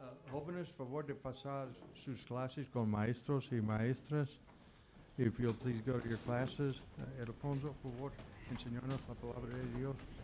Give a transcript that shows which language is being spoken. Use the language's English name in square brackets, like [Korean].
[Spanish] jóvenes, favor de pasar sus clases con maestros y maestras. [English] If you'll please go to your classes. [Spanish] Alfonso, por favor, enseñarnos la palabra de Dios.